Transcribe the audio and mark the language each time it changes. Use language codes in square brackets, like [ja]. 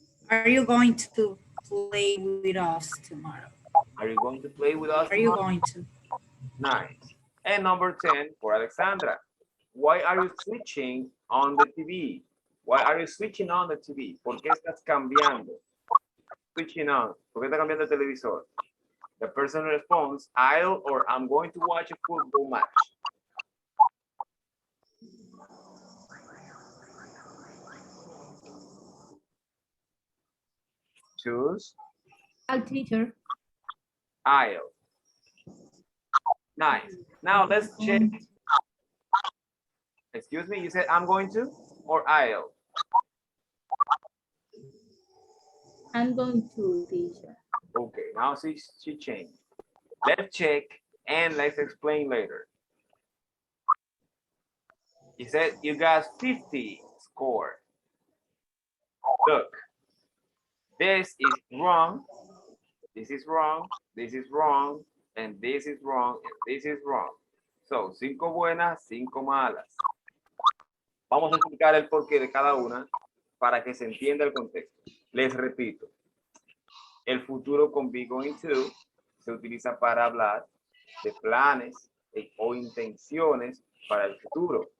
[en] Are you going to play with us tomorrow? Are you going to play with us Are you tomorrow? going to? Nice. And number 10 for Alexandra. Why are you switching on the TV? Why are you switching on the TV? [es] ¿Por qué estás cambiando? [en] Switching on. [es] ¿Por qué estás cambiando el televisor? [en] The person responds, I'll or I'm going to watch a football match. Choose. I'll teacher. I'll. Nice. Now let's check. Excuse me, you said I'm going to or I'll? I'm going to teacher. Okay, now she changed. Let's check and let's explain later. He said you got 50 score. Look, this is wrong, this is wrong, this is wrong, and this is wrong, and this is wrong. So, [es] 5 buenas, 5 malas. Vamos a explicar el porqué de cada una para que se entienda el contexto. Les repito, el futuro con [en] be going to [es] se utiliza para hablar de planes o intenciones para el futuro.